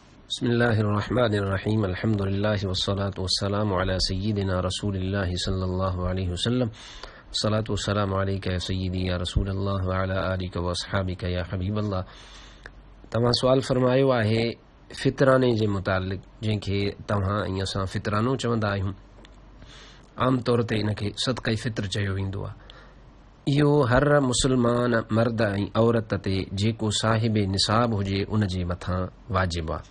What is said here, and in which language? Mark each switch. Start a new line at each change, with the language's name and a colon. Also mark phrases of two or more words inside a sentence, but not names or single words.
Arabic: بسم الله الرحمن الرحيم الحمد لله والصلاة والسلام على سيدنا رسول الله صلى الله عليه وسلم الصلاة والسلام عليك يا سيدي يا رسول الله وعلى آلك وأصحابك يا حبيب الله.
Sindhi: तव्हां सुवाल फरमायो आहे फितराने जे मुतालिक़ जंहिंखे तव्हां ऐं असां फितरानो चवंदा आहियूं. आम तौर ते इनखे सदक़े फितर चयो वेंदो आहे. इहो हर मुसलमान मर्द ऐं औरत ते जेको साहिब निसाब हुजे उन जे मथां वाजिब आहे.